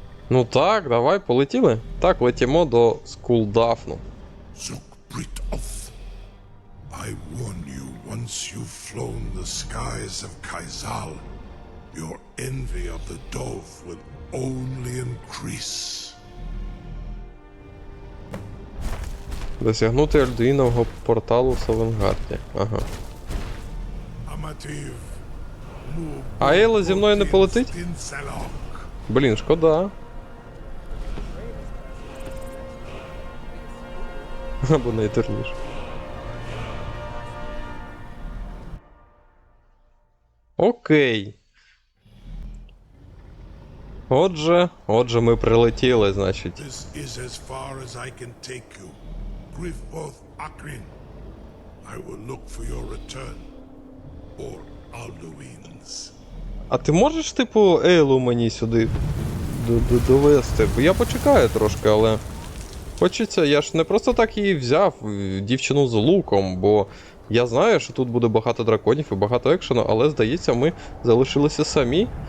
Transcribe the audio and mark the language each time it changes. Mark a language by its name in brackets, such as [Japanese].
[Ukrainian] Ну так, давай, полетіли. Так, летимо до Скулдафну. Zukbrit Oth. [English] I warn you, once you've flown the skies of Kaizal, your envy of the Dove will only increase. [Ukrainian] Досягнути Альдуїнового порталу в Савенгарді. Ага. Amativ. А Ейла зі мною не полетить? Блін, шкода. Або найдурніше. Окей. Отже, ми прилетіли, значить. [English] This is as far as I can take you. Griffboth Akrin. I will look for your return. Or Alduin's. [Ukrainian] А ти можеш, типу, Ейлу мені сюди довести? Бо я почекаю трошки, але... Хочеться, я ж не просто так її взяв, дівчину з луком, бо Я знаю, що тут буде багато драконів і багато екшену, але, здається, ми залишилися самі.